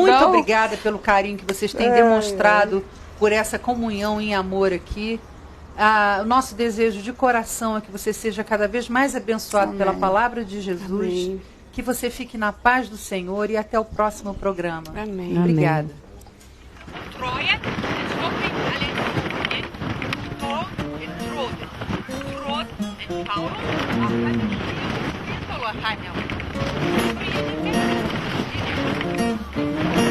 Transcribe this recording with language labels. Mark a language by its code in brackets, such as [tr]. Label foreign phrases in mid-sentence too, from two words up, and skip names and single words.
[pt] muito obrigada pelo carinho que vocês têm demonstrado por essa comunhão em amor aqui. O nosso desejo de coração é que você seja cada vez mais abençoado pela palavra de Jesus, Amém. que você fique na paz do Senhor e até o próximo programa. Amém. Obrigada. Troje, Skopje, Alexis, Tor, Trode, Tauro, Ahad, Tolo, Ahad,